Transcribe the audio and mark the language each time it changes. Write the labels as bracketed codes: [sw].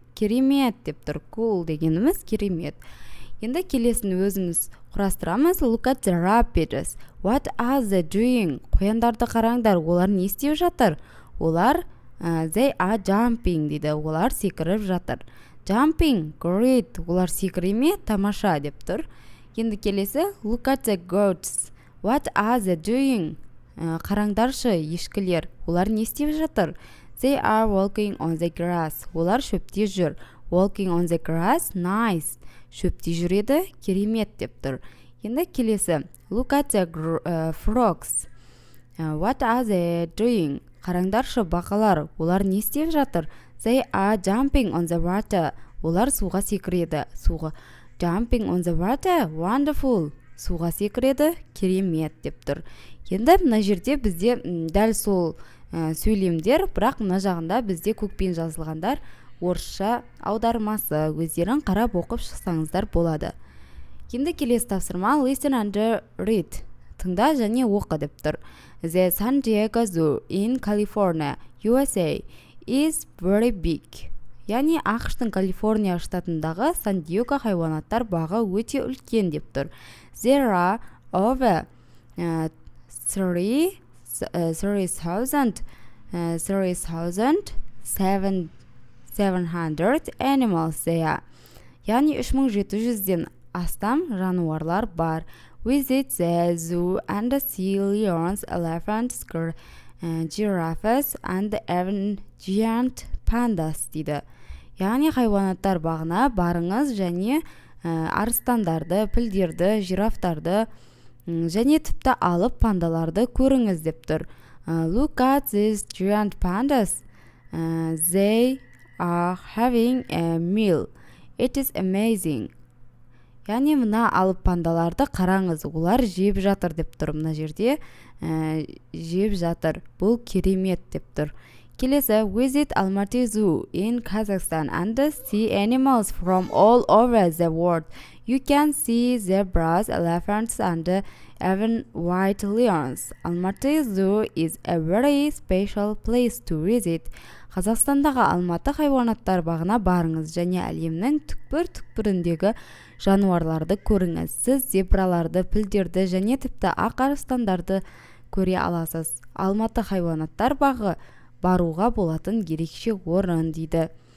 [kk] Керемет деп тұр. Cool дегеніміз керемет. Енді келесін өзіміз құрастырамыз. [en] Look at the rabbits. What are they doing? [kk] Қояндарды қараңдар, олар не істеп жатыр? Олар [en] they are jumping [kk] дейді. Олар секіріп жатыр. [en] Jumping, great. [kk] Олар секіреме? Тамаша деп тұр. Енді келесі [en] look at the goats. What are they doing? [kk] Қараңдаршы, ешкілер. Олар не істеп жатыр? [en] They are walking on the grass. [kk] Олар шөпте жүр. [en] Walking on the grass, nice. [kk] Шөпте жүреді, керемет деп тұр. Енді келесі [en] look at the frogs. What are they doing? [kk] Қараңдаршы, бақалар. Олар не істеп жатыр? [en] They are jumping on the water. [kk] Олар суға секіреді. Суға. [en] Jumping on the water, wonderful. [kk] Суға секіреді, керемет деп тұр. Енді мына жерде бізде дәл сол сөйлемдер, бірақ мына жағында бізде көкпен жазылғандар орысша аудармасы. Өздерін қарап оқып шықсаңыздар болады. Енді келесі тапсырма [en] listen and read. [kk] Тыңда және оқы деп тұр. [en] The San Diego Zoo in California, USA is very big. [kk] Яғни ақштың Калифорния штатындағы Сан-Диего хайуанаттар бағы өте үлкен деп тұр. [en] There are over 3,700 animals there. [kk] Яғни 3700-ден астам жануарлар бар. [en] Visit the zoo and see lions, elephants, giraffes and even giant pandas [kk] дейді. Яғни хайуанаттар бағына барыңыз және арыстандарды, пілдерді, жирафтарды және тіпті алып пандаларды көріңіз деп тұр. [en] Look at these giant pandas. They are having a meal. It is amazing. [kk] Яғни мына алып пандаларды қараңыз, олар жеп жатыр деп тұр. Мына жерде жеп жатыр. Бұл керемет деп тұр. Келесі [en] visit Almaty Zoo in Kazakhstan and see animals from all over the world. You can see zebras, elephants and even white lions. Almaty Zoo is a very special place to visit. [kk] Қазақстандағы Алматы хайуанаттар бағына барыңыз және әлемнің түкпір-түкпіріндегі жануарларды көріңіз. Сіз зебраларды, пілдерді және тіпті ақ арыстандарды көре аласыз. Алматы хайуанаттар бағы баруға болатын ерекше орын дейді.